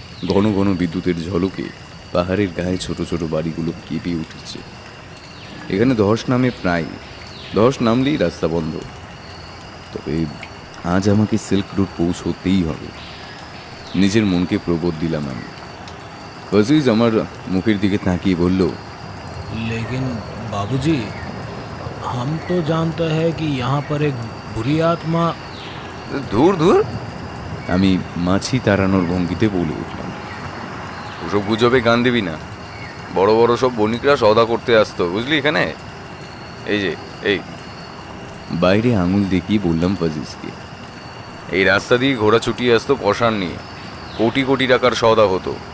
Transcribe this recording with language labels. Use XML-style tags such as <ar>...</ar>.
<bn>ঘন ঘন বিদ্যুতের ঝলকে পাহাড়ের গায়ে ছোট ছোট বাড়িগুলো কেঁপে উঠেছে। এখানে ধস নামলেই রাস্তা বন্ধ। তবে আজ আমাকে সিল্ক রুট পৌঁছতেই হবে, নিজের মনকে প্রবোধ দিলাম আমি। ফজিজ আমার মুখের দিকে তাকিয়ে বলল,</bn> <hi>लेकिन बाबूजी, हम तो जानते हैं कि यहाँ पर एक बुरी आत्मा।</hi> <bn>দূর দূর, আমি মাছি তাড়ানোর ভঙ্গিতে বলে উঠলাম। ওসব গুজবে গান দিবি না। বড় বড় সব বণিকরা সওদা করতে আসতো, বুঝলি এখানে। এই যে এই বাইরে আঙুল দেখিয়ে বললাম ফজিজকে, এই রাস্তা দিয়ে ঘোড়া ছুটিয়ে আসতো পশার নিয়ে, কোটি কোটি টাকার সওদা হতো।</bn>